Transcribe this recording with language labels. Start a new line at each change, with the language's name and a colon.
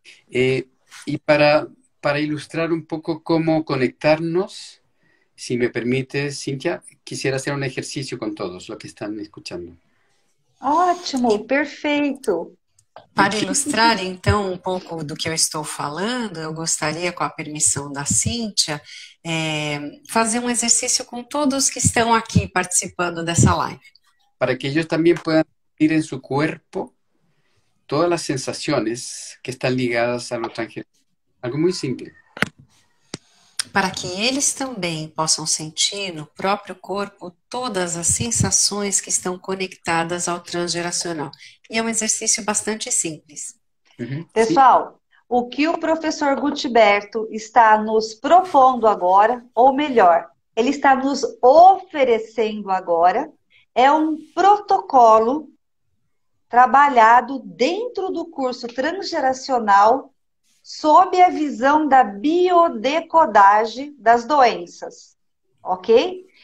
Spanish: Y para ilustrar un poco cómo conectarnos, si me permite, Cintia, quisiera hacer un ejercicio con todos los que están escuchando.
Portuguese: Ótimo, perfeito. Para ilustrar, então, um pouco do que eu estou falando, eu gostaria, com a permissão da Cíntia, fazer um exercício com todos que estão aqui participando dessa live.
Spanish: Para que ellos también puedan sentir en su cuerpo todas las sensaciones que están ligadas a lo transgeneracional. Algo muy simple.
Portuguese: Para que eles também possam sentir no próprio corpo todas as sensações que estão conectadas ao transgeracional. E é um exercício bastante simples. Pessoal, o que o professor Gutberto está nos propondo agora, ou melhor, ele está nos oferecendo agora, é um protocolo trabalhado dentro do curso transgeracional sob a visão da biodecodagem das doenças, ok?